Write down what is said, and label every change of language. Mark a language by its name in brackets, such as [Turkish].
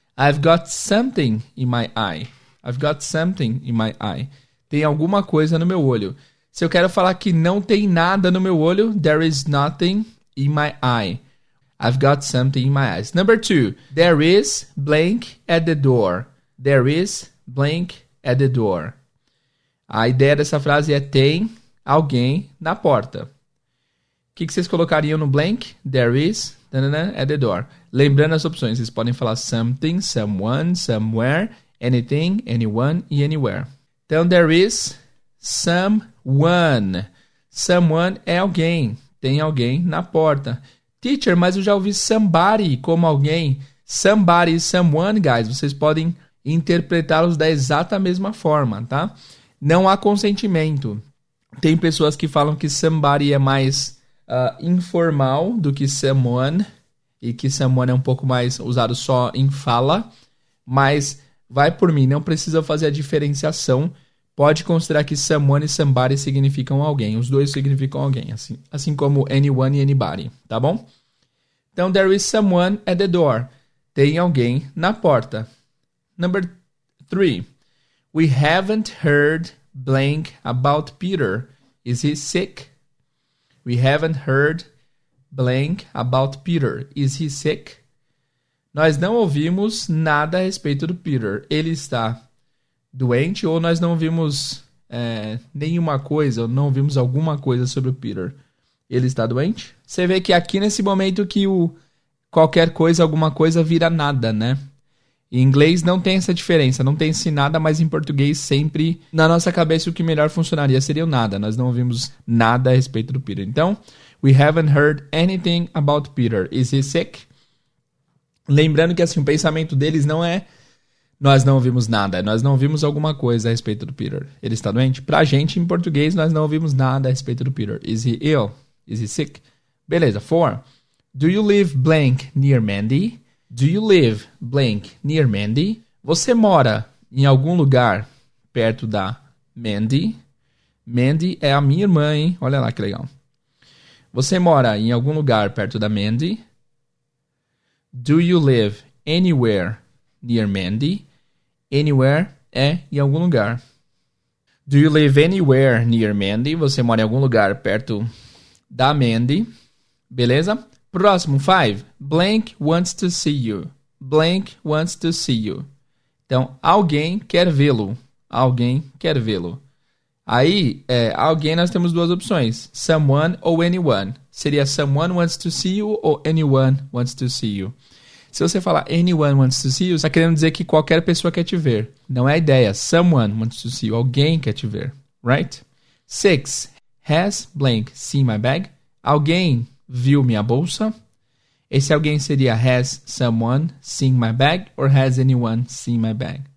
[English] I've got something in my eye. I've got something in my eye. [Portuguese] Tem alguma coisa no meu olho. Se eu quero falar que não tem nada no meu olho, [English] there is nothing in my eye. I've got something in my eyes. Number 2. There is blank at the door. There is blank at the door. [Portuguese] A ideia dessa frase é tem alguém na porta. O que vocês colocariam no blank? [English] There is at the door. [Portuguese] Lembrando as opções, vocês podem falar something, someone, somewhere, anything, anyone e anywhere. Então, [English] there is someone. [Portuguese] Someone é alguém. Tem alguém na porta. Teacher, mas eu já ouvi somebody como alguém. Somebody e someone, guys, vocês podem interpretá-los da exata mesma forma, tá? Não há consentimento. Tem pessoas que falam que somebody é mais informal do que someone, e que someone é um pouco mais usado só em fala, mas vai por mim, não precisa fazer a diferenciação. Pode considerar que someone e somebody significam alguém. Os dois significam alguém, assim como anyone e anybody, tá bom? [English] Então, there is someone at the door. [Portuguese] Tem alguém na porta. [English] Number 3. We haven't heard blank about Peter. Is he sick? We haven't heard blank about Peter. Is he sick? [Portuguese] Nós não ouvimos nada a respeito do Peter. Ele está doente, ou nós não vimos nenhuma coisa, ou não vimos alguma coisa sobre o Peter. Ele está doente? Você vê que aqui nesse momento que o qualquer coisa, alguma coisa vira nada, né? Em inglês não tem essa diferença, não tem esse nada, mas em português sempre, na nossa cabeça, o que melhor funcionaria seria o nada. Nós não ouvimos nada a respeito do Peter. [English] Então, we haven't heard anything about Peter. Is he sick? [Portuguese] Lembrando que assim, o pensamento deles não é nós não ouvimos nada, nós não ouvimos alguma coisa a respeito do Peter. Ele está doente? Pra gente, em português, nós não ouvimos nada a respeito do Peter. [English] Is he ill? Is he sick? Beleza, 4. Do you live blank near Mandy? Do you live blank near Mandy? [Portuguese] Você mora em algum lugar perto da Mandy? Mandy é a minha irmã, hein? Olha lá que legal. Você mora em algum lugar perto da Mandy? [English] Do you live anywhere near Mandy? [Portuguese] Anywhere é em algum lugar. [English] Do you live anywhere near Mandy? [Portuguese] Você mora em algum lugar perto da Mandy. Beleza? Próximo, 5. [English] Blank wants to see you. Blank wants to see you. [Portuguese] Então, alguém quer vê-lo. Alguém quer vê-lo. Aí, alguém nós temos duas opções. Someone ou anyone. [English] Seria someone wants to see you ou anyone wants to see you. [Portuguese] Se você falar [English] anyone wants to see you, [Portuguese] você está querendo dizer que qualquer pessoa quer te ver. Não é a ideia. [English] Someone wants to see you. [Portuguese] Alguém quer te ver. [English] Right? 6. Has blank seen my bag? [Portuguese] Alguém viu minha bolsa? Esse alguém seria [English] has someone seen my bag or has anyone seen my bag?